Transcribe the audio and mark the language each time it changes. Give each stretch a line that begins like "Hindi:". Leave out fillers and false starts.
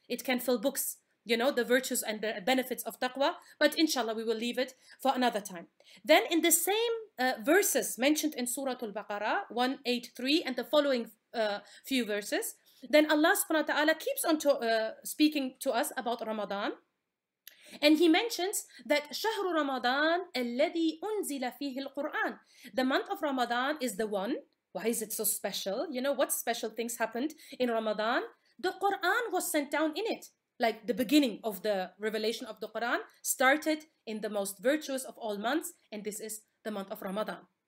English: It can fill books, the virtues and the benefits of taqwa, but inshallah we will leave it for another time. Then in the same verses mentioned in Surah Al-Baqarah 183 and the following few verses, then Allah subhanahu wa ta'ala keeps on speaking to us about Ramadan. And he mentions that
Arabic: شهر رمضان الذي أنزل فيه القرآن.
English: The month of Ramadan is the one. Why is it so special? What special things happened in Ramadan? The Quran was sent down in it. Like the beginning of the revelation of the Quran started in the most virtuous of all months, and this is the month of Ramadan.